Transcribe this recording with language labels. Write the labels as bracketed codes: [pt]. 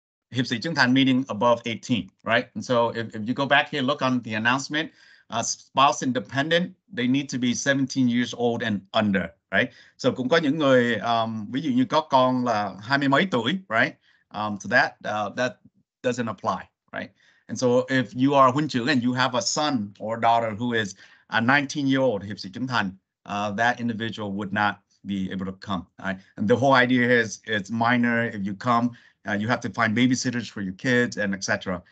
[en] Hiệp sĩ trưởng thành meaning above 18, right? And so if you go back here, look on the announcement, spouse independent, they need to be 17 years old and under, right? [vi] So cũng có những người, ví dụ như có con là 20 mấy tuổi, [en] right? So that doesn't apply, right? And so if you are huân trưởng and you have a son or daughter who is a 19-year-old hiệp sĩ trưởng thành, that individual would not be able to come. Right? And the whole idea is it's minor. If you come, you have to find babysitters for your kids and etc.